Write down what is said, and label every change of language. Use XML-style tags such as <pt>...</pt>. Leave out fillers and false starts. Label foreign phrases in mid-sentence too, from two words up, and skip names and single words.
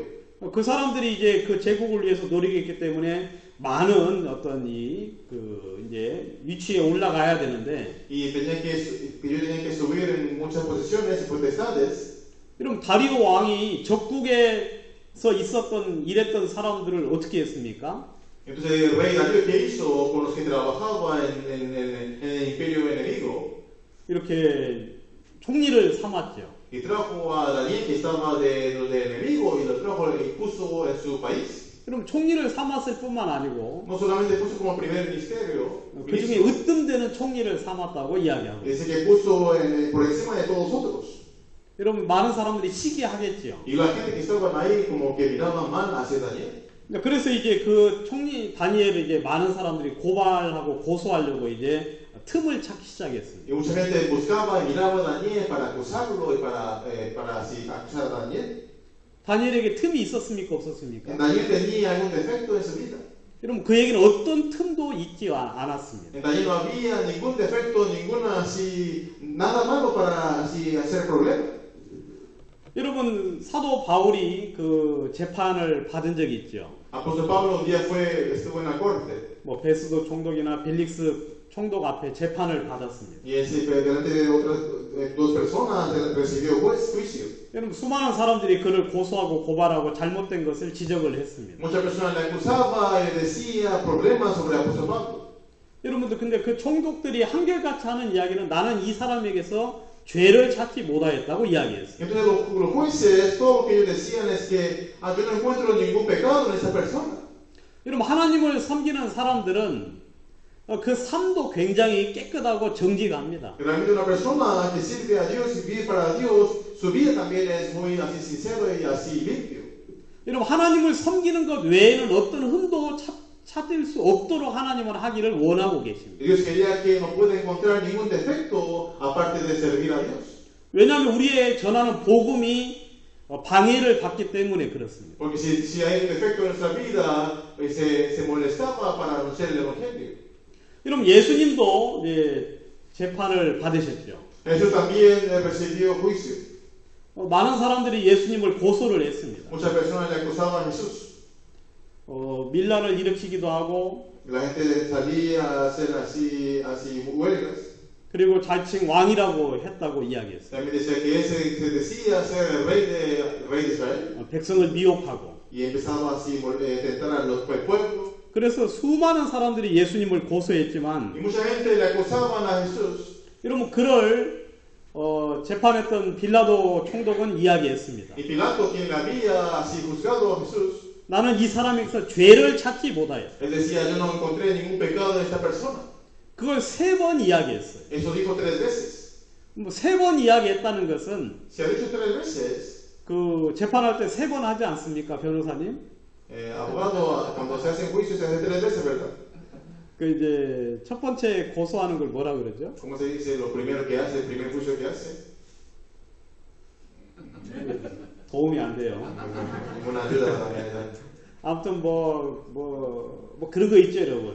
<ko>그 사람들이 이제 그 제국을 위해서 노리겠기 때문에 많은 어떤 이제 위치에 올라가야 되는데</ko> <es>Y ellos tenían que subir en muchas posiciones y potestades.</es> <ko>여러분 다리오 왕이 적국에서 일했던 사람들을 어떻게 했습니까?</ko> <es>Entonces el rey Darío, ¿qué hizo con los que trabajaban en el imperio enemigo?</es> <ko>이렇게 총리를 삼았죠.</ko> <es>Y trajo a Daniel, que estaba del enemigo, y lo trajo y puso en su país.</es> <ko>그럼 총리를 삼았을 뿐만 아니고</ko> <es>No solamente puso como primer ministerio,</es> <ko>그 중에 으뜸되는 총리를 삼았다고 이야기하고</ko> <es>dice que puso por encima de todos nosotros.</es> <ko>여러분 많은 사람들이 시기하겠지요.</ko> <es>Y la gente que estaban ahí como que miraban mal hacia Daniel.</es> <ko>그래서 이제 그 총리 다니엘을 이제 많은 사람들이 고발하고 고소하려고 이제 틈을 찾기 시작했습니다.</ko> <es>Y mucha gente buscaba y miraba a Daniel para acusarlo y para así acusar a Daniel.</es> <ko>다니엘에게 틈이 있었습니까? 없었습니까?</ko> <es>Daniel tenía algún defecto en su vida.</es> <ko>여러분 그에게는 어떤 틈도 있지 않았습니다.</ko> <es>En Daniel no había ningún defecto, ninguna así, nada malo para así hacer problema.</es> <ko>여러분 사도 바울이 그 재판을 받은 적이 있죠.</ko> <es>Apóstol Pablo un día estuvo en la corte</es> <ko>뭐 베스도 총독이나 벨릭스 총독 앞에 재판을 받았습니다.</ko> <es>y delante de otras dos personas recibió juicio.</es> <ko>여러분 수많은 사람들이 그를 고소하고 고발하고 잘못된 것을 지적을 했습니다.</ko> <es>Muchas personas le acusaba y le decía problemas sobre el apóstol Pablo.</es> <ko>여러분들 근데 그 총독들이 한결같이 하는 이야기는 나는 이 사람에게서 죄를 찾지 못하였다고 이야기했어요.</ko> <es>Entonces los jueces, todo lo que ellos decían es que yo no encuentro ningún pecado en esa persona.</es> <ko>여러분 하나님을 섬기는 사람들은 그 삶도 굉장히 깨끗하고 정직합니다.</ko> <es>Realmente una persona que sirve a Dios y vive para Dios, su vida también es muy así sincero y así limpio.</es> <ko>여러분 하나님을 섬기는 것 외에는 어떤 흠도 찾을 수 없도록 하나님은 하기를 원하고 계십니다.</ko> <es>Dios quería que no pueda encontrar ningún defecto aparte de servir a Dios.</es> <ko>왜냐하면 우리의 전하는 복음이 방해를 받기 때문에 그렇습니다.</ko> <es>Porque si hay un defecto en nuestra vida, se molestaba para anunciar el Evangelio.</es> <ko>여러분 예수님도 이제 재판을 받으셨죠.</ko> <es>Jesús también recibió juicio.</es> <ko>많은 사람들이 예수님을 고소를 했습니다.</ko> <es>Muchas personas le acusaban a Jesús.</es> <ko>밀란을 일으키기도 하고</ko> <es>La gente salía a hacer así huelgas.</es> <ko>그리고 자칭 왕이라고 했다고 이야기했어요.</ko> <es>También decía que se decía ser el rey de Israel.</es> <ko>백성을 미혹하고.</ko> <es>Y empezaba así a tentar al pueblo.</es> <ko>그래서 수많은 사람들이 예수님을 고소했지만</ko> <es>Y mucha gente le acusaban a Jesús.</es> <ko>여러분 그를 재판했던 빌라도 총독은 이야기했습니다.</ko> <es>Y Pilato, quien había así juzgado a Jesús,</es> <ko>나는 이 사람에게서 죄를 찾지 못하였다.</ko> <es>él decía, yo no encontré ningún pecado en esta persona.</es> <ko>그걸 3번 이야기했어요.</ko> <es>Eso dijo 3 veces.</es> <ko>뭐 3번 이야기했다는 것은</ko> <es>Se ha dicho 3 veces.</es> <ko>그 재판할 때 3번 하지 않습니까, 변호사님?</ko> <es>Abogado, cuando se hacen juicios se hace 3 veces, ¿verdad?</es> <ko>그 이제 첫 번째 고소하는 걸 뭐라 그러죠?</ko> <es>¿Cómo se dice lo primero que hace, el primer juicio que hace?</es> <ko>도움이 안 돼요.</ko> <es>Ninguna ayuda también.</es> <ko>아무튼 뭐 그런 거 있죠, 여러분.</ko>